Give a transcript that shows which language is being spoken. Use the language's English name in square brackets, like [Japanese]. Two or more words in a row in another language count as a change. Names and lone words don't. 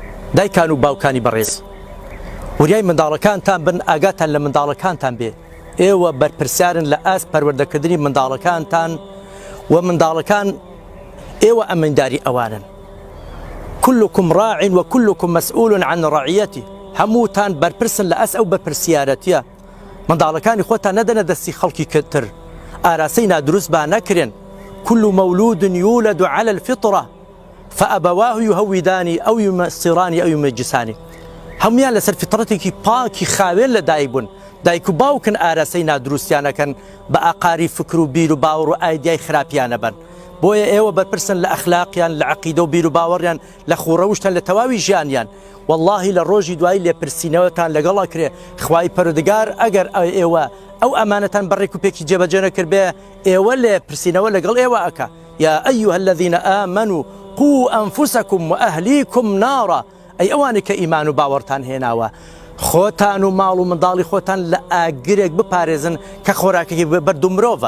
[Central Kurdish] دایکان و باوکانی بەڕێز وریای منداڵەکانتان بن ئاگاتان لە منداڵەکانتان بێ ئێوە بەرپرسیارن لە ئاست پەروەردەکردنی منداڵەکانتان و منداڵەکان ئێوە ئەمەنداری ئەوانن [Arabic] كلكم راع وكلكم مسؤول عن رعيته [Central Kurdish] هەمووتان بەرپرسن لە ئەس ئەو بەرپرسیارەتیە منداڵەکانی خۆتان نەدەنە دەستی خەڵکی کەتر ئاراسەی نادروست با نەکرێن [Arabic] كل مولود يولد على الفطرة فأبواه يهوداني أو يمسراني أو يمجساني [Central Kurdish] هەمویان لەسەر فطرەتێکی پاکی خاوێن لە دایک بوون دایک و باوکن ئاراسەی نادروستیانەکەن بە ئاقاری فکر و بیر و باوەڕ و ئایدیای خراپیانە بن بۆیە ئێوە بەرپرسن لە ئەخلاقیان لە عەقیدە و بیر و باوەڕیان لە خوڕەوشتان لە تەواوی ژیانیان واللهی لە ڕۆژی دوایی لێپرسینەوەتان لەگەڵا کرێ خوای پەروەردگار ئەگەر ئێوە ئەو ئەمانەتان بەڕێک و پێکی جێبەجێ نەکرد بێ ئێوە لێپرسینەوە لەگەڵ ئێوە ئەکا [Arabic] یا ئەیها الذین ئامنوا قوا ئەنفوسەکم وئەهلیکم نارا [Central Kurdish] ئەی ئەوانەی کە ئیمان و باوەڕتان هێناوە خۆتان و ماڵ و منداڵی خۆتان لە ئاگرێک بپارێزن کە خۆراکێکی بەردوو مرۆڤە